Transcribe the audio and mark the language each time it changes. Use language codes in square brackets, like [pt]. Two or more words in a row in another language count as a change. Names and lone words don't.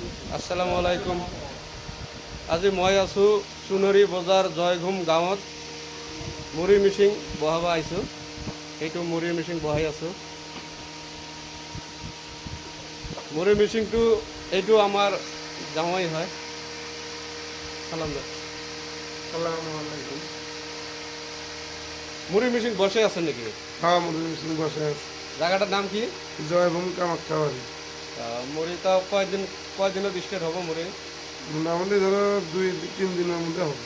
[ar] السلام عليكم. [as] আজি মই আছোঁ চুনৰী বজাৰ জয়ঘুম গাঁৱত মুড়ি মিচিং বহাব আহিছোঁ। এইটো মুড়ি মিচিং বহাই আছোঁ। মুড়ি মিচিংটো এইটো আমাৰ গাঁৱই হয়। [bn] সালাম দে। [ar] السلام عليكم. [bn] মুড়ি মিচিং বসে আছে নাকি? হ্যাঁ, মুড়ি মিছিল বসে আছে। জায়গাটার নাম কি? জয়ভূম কামাখ্যাবাড়ি। [as] মুড়িটা কয়দিনত স্টার্ট হব মুড়ি? [bn] মোটামুটি ধরো 2-3 দিনের মধ্যে হবে।